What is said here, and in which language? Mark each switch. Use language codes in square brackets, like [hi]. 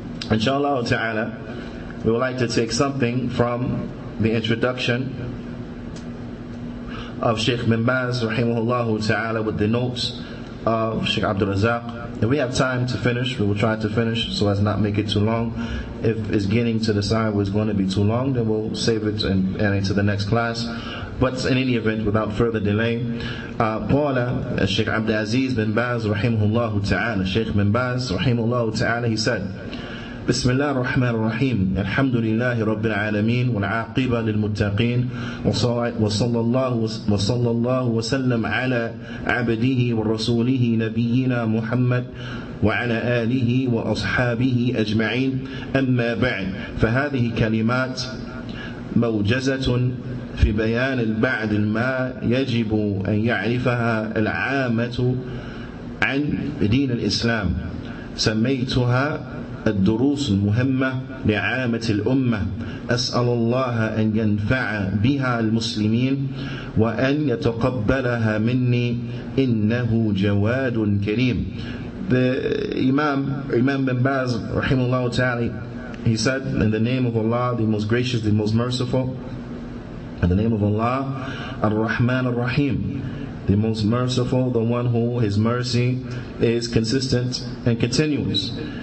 [en] Inshallah ta'ala, we would like to take something from the introduction of Shaykh bin Baz rahimahullah ta'ala with the notes of Shaykh Abdul Razak. If we have time to finish, we will try to finish so as not make it too long. If it's getting to the side where it's going to be too long, then we'll save it and add it to the next class. But in any event, without further delay, [ar] قال الشيخ عبد العزيز بن باز رحمه الله تعالى, Shaykh bin Baz رحمه الله تعالى, [en] he said, [ar] بسم الله الرحمن الرحيم الحمد لله رب العالمين والعاقبة للمتقين وصلى الله وسلم على عبده ورسوله نبينا محمد وعلى آله وأصحابه أجمعين. أما بعد، فهذه كلمات موجزة في بيان البعض ما يجب أن يعرفها العامة عن دين الإسلام سميتها الدروس المهمة لعامة الأمة أسأل الله أن ينفع بها المسلمين وأن يتقبلها مني إنه جواد كريم. [en] The Imam bin Baz rahimahullah ta'ala, he said, in the name of Allah, the most gracious, the most merciful, in the name of Allah, Ar-Rahman Ar-Rahim, the most merciful, the one who his mercy is consistent and continuous.